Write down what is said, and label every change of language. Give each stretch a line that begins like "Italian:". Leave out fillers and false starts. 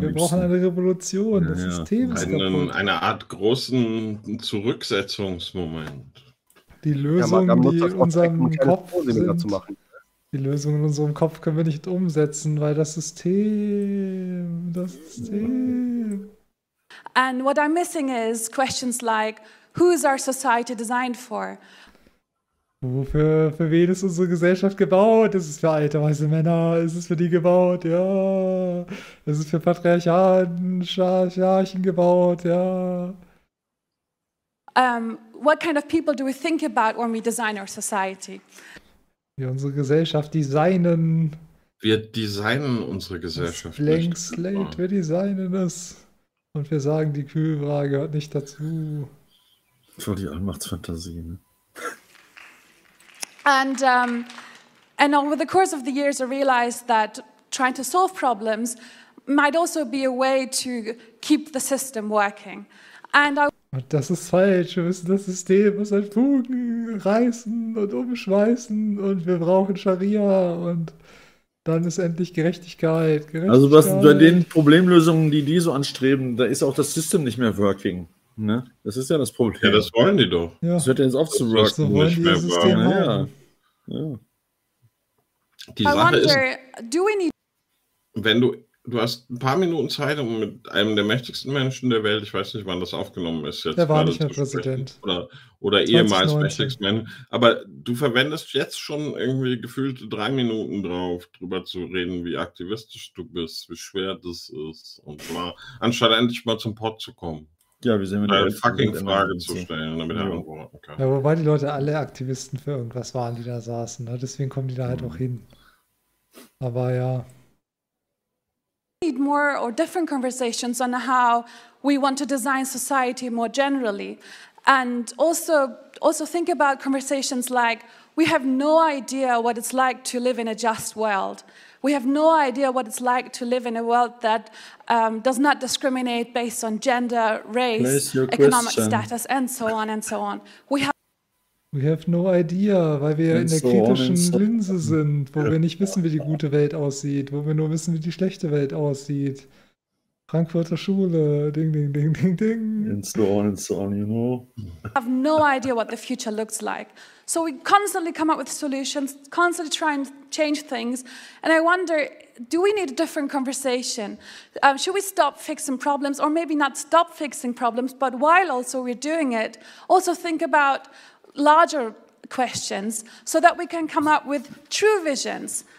German: Wir brauchen eine Revolution. Ja, das System ist kaputt. Eine Art großen Zurücksetzungsmoment. Die Lösung, ja, die in unserem Kopf sind. Die Lösung in unserem Kopf können wir nicht umsetzen, weil das System.
English: And what I'm missing is questions like, who is our society designed for?
German: Für wen ist unsere Gesellschaft gebaut? Ist es für alte, weiße Männer? Ist es für die gebaut? Ja. Ist es für Patriarchen, Scharchen gebaut? Ja.
English: What kind of people do we think about when we design our society?
German: Wir unsere Gesellschaft designen. Wir designen unsere Gesellschaft.
English: Blank slate,
German: wir designen es. Und wir sagen, die Kühlfrage gehört nicht dazu. Voll die Allmachtsfantasie, ne?
English: And over the course of the years, I realized that trying to solve problems might also be a way to keep the system working. And
German: das ist falsch. Wir müssen das System aus den Fugen reißen und umschmeißen und wir brauchen Scharia und dann ist endlich Gerechtigkeit. Also was bei den Problemlösungen, die so anstreben, da ist auch das System nicht mehr working. Ne? Das ist ja das Problem. Ja, das wollen die doch. Ja. Das hört ja jetzt auf zu worken. Also wollen die das System haben. Ja. Ja. Die Sache ist, du hast ein paar Minuten Zeit, um mit einem der mächtigsten Menschen der Welt, ich weiß nicht, wann das aufgenommen ist, jetzt der war nicht mehr Präsident. Oder ehemals mächtigsten Menschen, aber du verwendest jetzt schon irgendwie gefühlt 3 Minuten drauf, drüber zu reden, wie aktivistisch du bist, wie schwer das ist und mal, anstatt endlich mal zum Pott zu kommen. Ja, wie sehen wir eine fucking Frage zu stellen und damit antworten. Ja, wobei die Leute alle Aktivisten für irgendwas waren, die da saßen. Deswegen kommen die da halt auch hin. Aber ja.
English: Need more or different conversations on how we want to design society more generally, and also think about conversations like we have no idea what it's like to live in a just world. We have no idea what it's like to live in a world that does not discriminate based on gender, race, economic status, and so on and so on. We have no idea,
German: weil wir in der kritischen Linse sind, wo wir nicht wissen, wie die gute Welt aussieht, wo wir nur wissen, wie die schlechte Welt aussieht. Frankfurter Schule, ding, ding, ding, ding, ding.
English: And so on, you know. We have no idea what the future looks like. So we constantly come up with solutions, constantly try and change things. And I wonder, do we need a different conversation? Should we stop fixing problems, or maybe not stop fixing problems, but while also we're doing it, also think about larger questions, so that we can come up with true visions.